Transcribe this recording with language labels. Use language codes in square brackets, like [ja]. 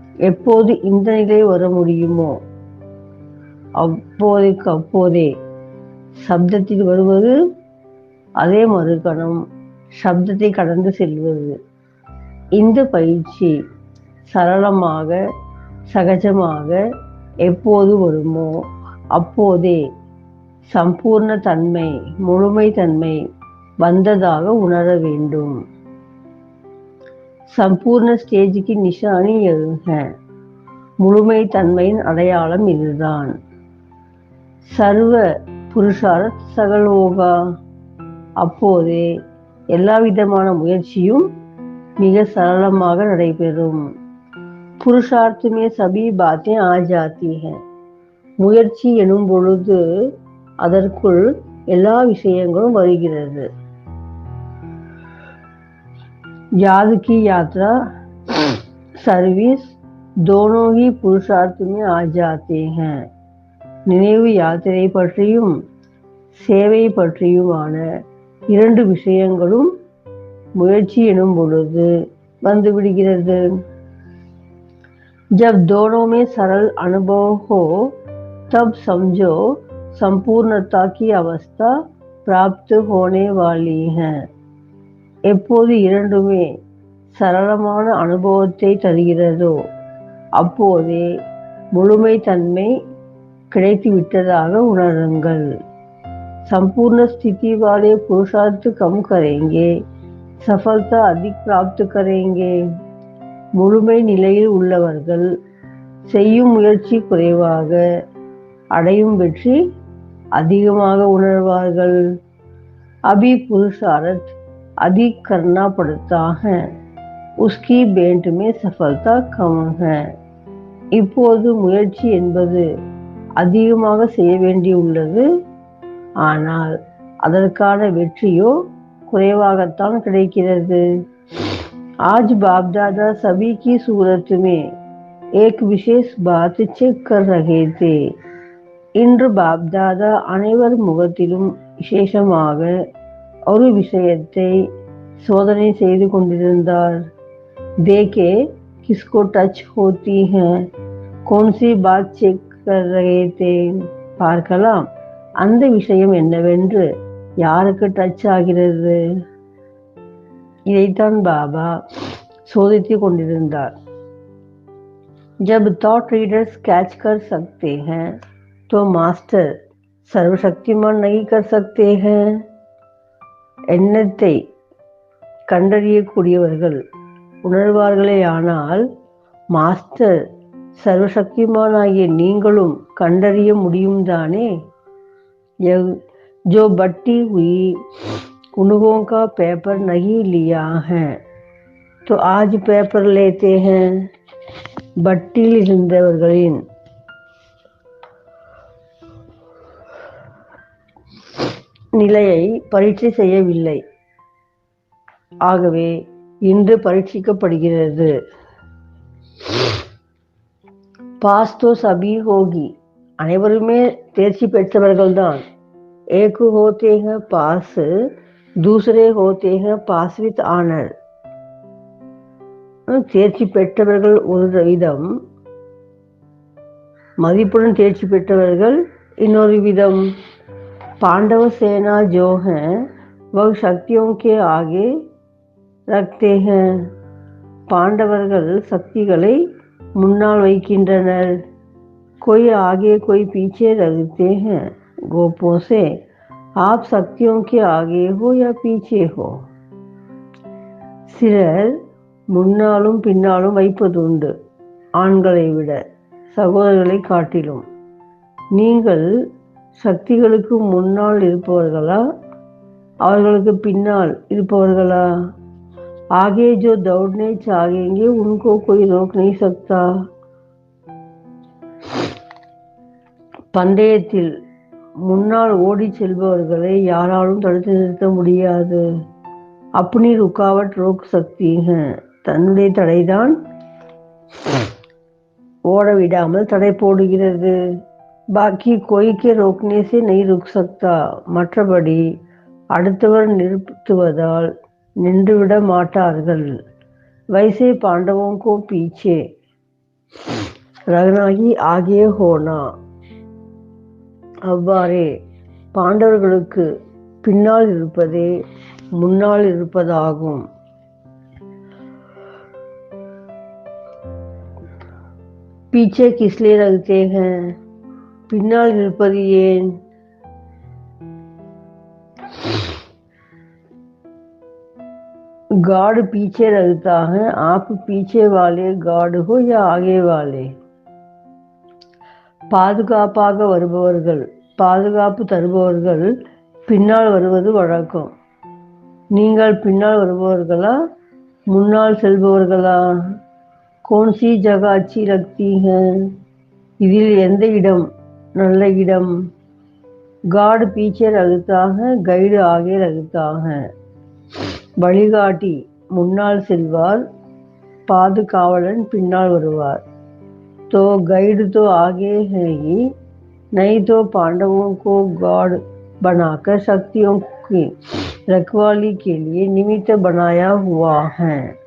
[ta] எப்போது இந்த நிலை வர முடியுமோ அப்போதைக்கு அப்போதே சப்தத்தில் வருவது, அதே மறுகணம் சப்தத்தை கடந்து செல்வது. இந்த பயிற்சி சரளமாக சகஜமாக எப்போது வருமோ அப்போதே சம்பூர்ண தன்மை முழுமை தன்மை வந்ததாக உணர வேண்டும். [hi] சம்பூர்ண ஸ்டேஜுக்கு நிஷானி है. [ta] முழுமை தன்மையின் அடையாளம் இதுதான். [hi] சர்வ புருஷார்த் சகல் ஹோகா. [ta] அப்போதே எல்லா விதமான முயற்சியும் மிக சரளமாக நடைபெறும். [hi] புருஷார்த் में सभी बातें आ जाती हैं. [ta] முயற்சி எனும் பொழுது அதற்குள் எல்லா விஷயங்களும் வருகிறது. [hi] याद की यात्रा सर्विस दोनों ही पुरुषार्थ में आ जाते हैं. [ta] நினைவு யாத்திரை பற்றியும் சேவை பற்றியுமான இரண்டு விஷயங்களும் முயற்சி எனும் பொழுது வந்துவிடுகிறது. [hi] जब दोनों में सरल अनुभव हो तब समझो संपूर्णता की अवस्था प्राप्त होने वाली है. [ta] எப்போது இரண்டுமே சரளமான அனுபவத்தை தருகிறதோ அப்போதே முழுமை தன்மை கிடைத்து விட்டதாக उणरुंगल. [hi] संपूर्ण स्थिति वाले पुरुषार्थ कम करेंगे, सफलता अधिक प्राप्त करेंगे. [ta] முழுமை நிலையில் உள்ளவர்கள் செய்யும் முயற்சி குறைவாக, அடையும் வெற்றி அதிகமாக உணர்வார்கள். [hi] अभी पुरुषार्थ अधिक करना पड़ता है, उसकी भेंट में सफलता कम है. [ta] இப்போது முயற்சி என்பது அதிகமாக செய்ய வேண்டியுள்ளது, ஆனால் அதற்கான வெற்றியோ குறைவாகத்தான் கிடைக்கிறது. [hi] आज बाप दादा सभी की सूरत में एक विशेष बात चेक कर रहे थे. [ta] இன்று பாப் தாதா அனைவர் முகத்திலும் விசேஷமாக ஒரு விஷயத்தை சோதனை செய்து கொண்டிருந்தார். [hi] देखे किसको टच होती है, कौन सी बात चेक कर रहे थे. [ta] பார்க்கலாம் அந்த விஷயம் என்னவென்று யாருக்கு டச் ஆகிறது. இதைத்தான் பாபா சோதித்து கொண்டிருந்தார். [hi] जब थॉट रीडर्स कैच कर सकते हैं तो मास्टर सर्वशक्तिमान नहीं कर सकते हैं. [ta] எண்ணத்தை கண்டறியக்கூடியவர்கள் உணர்வார்களே ஆனால் மாஸ்டர் सर्वशक्तिमानाகிய நீங்களும் கண்டறிய முடியும் தானே. [hi] जो बट्टी हुई कुनगों का पेपर नहीं लिया है तो आज पेपर लेते हैं. [ta] பட்டியில் இருந்தவர்களின் நிலையை பரீட்சை செய்யவில்லை, ஆகவே இன்று பரீட்சிக்கப்படுகிறது. [hi] பாஸ் तो सभी होगी, [ta] அனைவருமே தேர்ச்சி பெற்றவர்கள்தான். [hi] एक होते हैं पास, दूसरे होते हैं पास [en] With honour. [ta] தேர்ச்சி பெற்றவர்கள் ஒரு விதம், மதிப்புடன் தேர்ச்சி பெற்றவர்கள் இன்னொரு விதம். [hi] पांडव सेना जो है वह शक्तियों के आगे रखते हैं. [ta] பாண்டவர்கள் சக்திகளை முன்னால் வைக்கின்றனர். [hi] कोई आगे कोई पीछे रखते हैं. गोपों से आप शक्तियों के आगे हो या पीछे हो. [ta] சிலர் முன்னாலும் பின்னாலும் வைப்பதுண்டு, ஆண்களை விட சகோதரர்களை காட்டிலும். நீங்கள் சக்திகளுக்கு முன்னால் இருப்பவர்களா, அவர்களுக்கு பின்னால் இருப்பவர்களா? [hi] आगे जो दौड़ने चाहेंगे उनको कोई रोक नहीं सकता. [ta] பந்தயத்தில் முன்னால் ஓடி செல்பவர்களை யாராலும் தடுத்து நிறுத்த முடியாது. [hi] अपनी रुकावट रोक सकती है, [ta] தன்னுடைய தடைதான் ஓட விடாமல் தடை போடுகிறது. [hi] பாக்கி कोई के रोकने से नहीं रुक सकता. [ta] மற்றபடி அடுத்தவர் நிறுத்துவதால் நின்றுவிட மாட்டார்கள். [hi] वैसे पांडवों को पीछे रखना ही आगे होना. [ta] அவ்வாறே பாண்டவர்களுக்கு பின்னால் இருப்பதே முன்னால் இருப்பதாகும். [hi] पीछे किस लिए रखते हैं, [ta] பின்னால் இருப்பது ஏன்? [hi] गार्ड पीछे रखता है, आप पीछे वाले गार्ड हो या आगे वाले? [ta] பாதுகாப்பாக வருபவர்கள், பாதுகாப்பு தருபவர்கள் பின்னால் வருவது வழக்கம். நீங்கள் பின்னால் வருபவர்களா, முன்னால் செல்பவர்களா? [hi] कौन सी जगह अच्छी लगती है, [ta] இதில் எந்த இடம் நல்ல இடம்? [hi] गार्ड पीछे रखता है, गाइड आगे रखता है. [ta] வழிகாட்டி முன்னால் செல்வார், பாதுகாவலன் பின்னால் வருவார். [hi] तो गाइड तो आगे है ही, नहीं तो पांडवों को गॉड बनाकर शक्तियों की रखवाली के लिए निमित्त बनाया हुआ है.